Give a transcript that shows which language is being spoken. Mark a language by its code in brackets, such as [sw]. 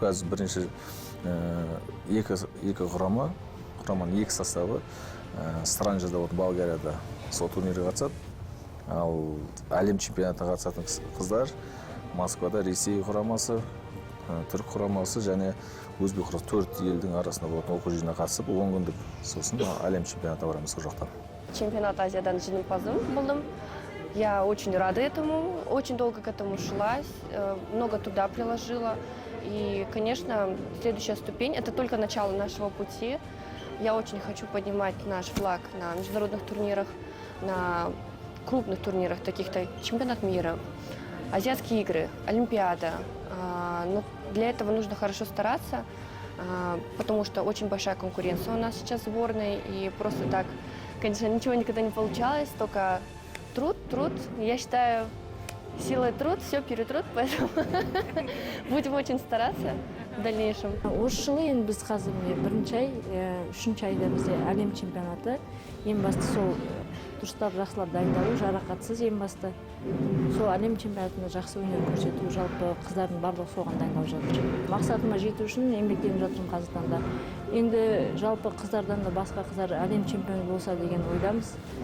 [kk] Қазір бірінші екі құраманың екі составы Странжада болады, Болгарияда сол турнирге қатысады. Ал әлем чемпионатына қатысатын қыздар Москвада Ресей құрамасы, Түрік құрамасы және Өзбек құрамасы 4 елдің арасында болатын оқу жиынына қатысып, 10 күндік сосын әлем чемпионатына барамыз сол жақтан. Чемпионат Азиядан жеңімпазым болдым. [ru] Я очень рада этому, очень долго к этому шла, много труда приложила. И, конечно, следующая ступень – это только начало нашего пути. Я очень хочу поднимать наш флаг на международных турнирах, на крупных турнирах, таких-то чемпионат мира, азиатские игры, Олимпиада. Но для этого нужно хорошо стараться, потому что очень большая конкуренция у нас сейчас в сборной. И просто так, конечно, ничего никогда не получалось, только труд. Я считаю, сила и труд, все перетрут, поэтому будем очень стараться в дальнейшем. [kk] Осы жылы енді біз қазір бірінші ай, үшінші айда бізде әлем чемпионаты. Ең басты сол дұрыстап жақсылап дайындалу, жарақатсыз ең басты. Сол әлем чемпионатында жақсы өнер көрсету, жалпы қыздардың барлығы соған дайындалып жатыр. Мақсатыма жету үшін еңбектеніп жатырмын қазіргі таңда. Енді жалпы қыздардан да басқа қыздар әлем чемпионы болса деген ойдамыз.